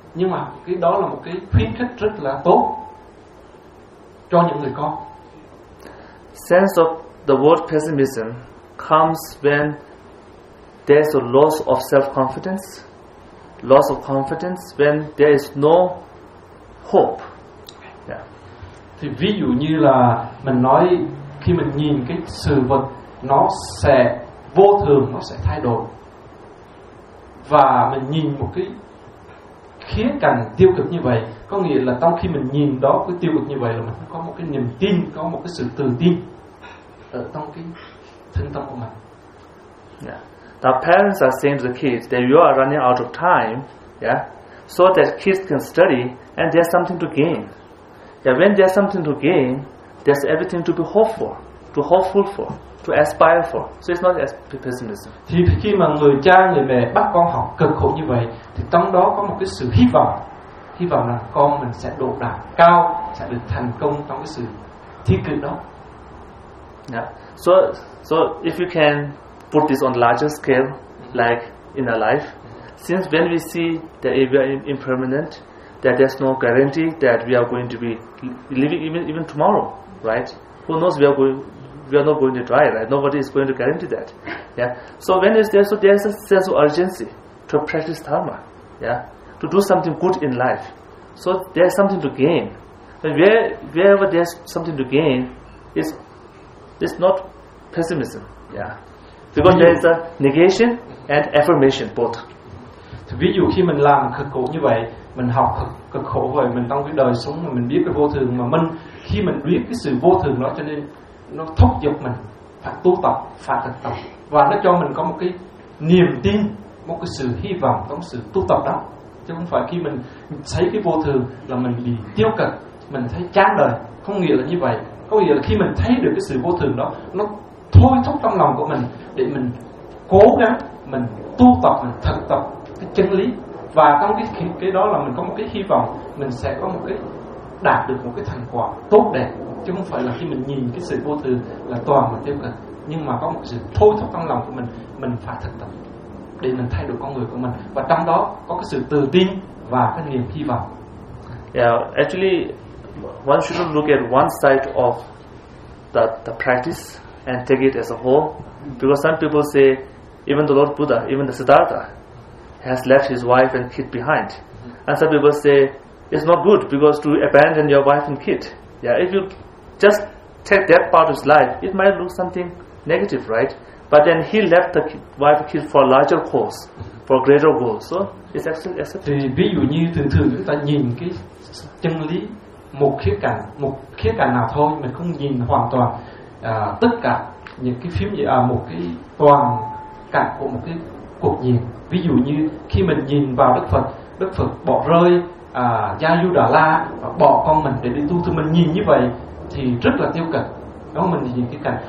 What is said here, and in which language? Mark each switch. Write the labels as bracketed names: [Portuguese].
[Vietnamese] Nhưng mà cái đó là một cái khuyến khích rất là tốt cho những người con. [English] Sense of the word pessimism comes when there's a loss of self-confidence, loss of confidence when there is no hope. Yeah. [Vietnamese] Thì ví dụ như là mình nói khi mình nhìn cái sự vật nó sẽ vô thường, nó sẽ thay đổi. Và mình nhìn một cái khía cạnh tiêu cực như vậy, có nghĩa là trong khi mình nhìn đó cái tiêu cực như vậy là mình có một cái niềm tin, có một cái sự tự tin ở trong cái thân tâm của mình. [English] Yeah. The parents are saying to the kids that you are running out of time, yeah, so that kids can study and there's something to gain. Yeah, when there's something to gain, there's everything to be hopeful, to hopeful for, to aspire for. So it's not as pessimism. [Vietnamese] Thì khi mà người cha người mẹ bắt con học cực khổ như vậy, thì trong đó có một cái sự hy vọng là con mình sẽ đỗ đạt cao, sẽ được thành công trong cái sự thi cử đó. [English] Yeah. So if you can put this on larger scale, like in our life, since when we see that we are impermanent, that there's no guarantee that we are going to be living even tomorrow, right? Who knows? We are not going to die, right? Nobody is going to guarantee that. Yeah. So when is there? So there's a sense of urgency to practice dharma, yeah, to do something good in life. So there's something to gain. And wherever there's something to gain, it's not pessimism, yeah. Because there is a negation and affirmation both. [Vietnamese] Thì ví dụ khi mình làm cực khổ như vậy, mình học cực khổ rồi, mình trong cái đời sống mà mình biết cái vô thường, mà mình khi mình biết cái sự vô thường đó, cho nên nó thúc giục mình phải tu tập, phải thực tập, và nó cho mình có một cái niềm tin, một cái sự hy vọng trong sự tu tập đó. Chứ không phải khi mình thấy cái vô thường là mình bị tiêu cực, mình thấy chán đời. Không nghĩa là như vậy. Có nghĩa là khi mình thấy được cái sự vô thường đó, nó thôi thúc trong lòng của mình để mình cố gắng, mình tu tập, mình thực tập cái chân lý, và trong cái đó là mình có một cái hy vọng mình sẽ có một cái đạt được một cái thành quả tốt đẹp, chứ không phải là khi mình nhìn cái sự vô thường là toàn mình tiêu cực, nhưng mà có một sự thôi thúc trong lòng của mình phải thực tập để mình thay đổi con người của mình, và trong đó có cái sự tự tin và cái niềm hy vọng. [English] Yeah, actually one should look at one side of the practice and take it as a whole, because some people say even the Lord Buddha, even the Siddhartha has left his wife and kid behind, and some people say it's not good because to abandon your wife and kid, yeah, if you just take that part of his life, it might look something negative, right? But then he left the wife and kid for a larger cause, for a greater goal, so it's actually accepted. [Vietnamese] Thì ví dụ như thường thường chúng ta nhìn cái chân lý một khía cạnh nào thôi, mình không nhìn hoàn toàn tất cả những cái phím gì, một cái toàn cảnh của một cái cuộc nhìn. Ví dụ như khi mình nhìn vào Đức Phật bỏ rơi Yayudhara và bỏ con mình để đi tu, thì mình nhìn như vậy thì rất là tiêu cực, đó mình nhìn cái cảnh.